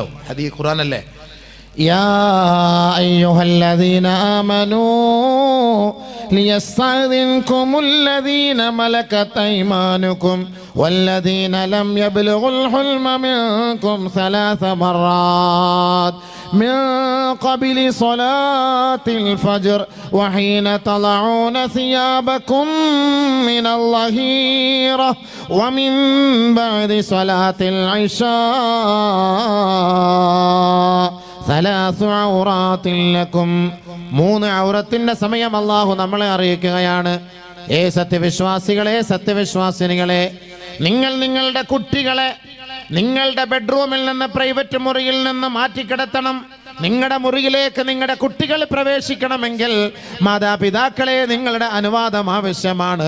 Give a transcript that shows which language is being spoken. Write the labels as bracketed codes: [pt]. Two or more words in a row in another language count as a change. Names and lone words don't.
[ml] ഹദീസ് ഖുർആനല്ലേ. [ar] يا أيها الذين آمنوا ليستأذنكم الذين ملكت أيمانكم والذين لم يبلغوا الحلم منكم ثلاث مرات من قبل صلاة الفجر وحين تضعون ثيابكم من الظهيرة ومن بعد صلاة العشاء ثلاث عورات لكم. [ml] 3 ഔറത്തിന്റെ സമയം അല്ലാഹു നമ്മളെ അറിയിക്കുകയാണ്. സത്യവിശ്വാസികളെ, സത്യവിശ്വാസിനികളെ, നിങ്ങൾ നിങ്ങളുടെ കുട്ടികളെ നിങ്ങളുടെ ബെഡ്റൂമിൽ നിന്ന്, പ്രൈവറ്റ് മുറിയിൽ നിന്ന് മാറ്റിക്കിടത്തണം. നിങ്ങളുടെ മുറിയിലേക്ക് നിങ്ങളുടെ കുട്ടികൾ പ്രവേശിക്കണമെങ്കിൽ മാതാപിതാക്കളെ നിങ്ങളുടെ അനുവാദം ആവശ്യമാണ്.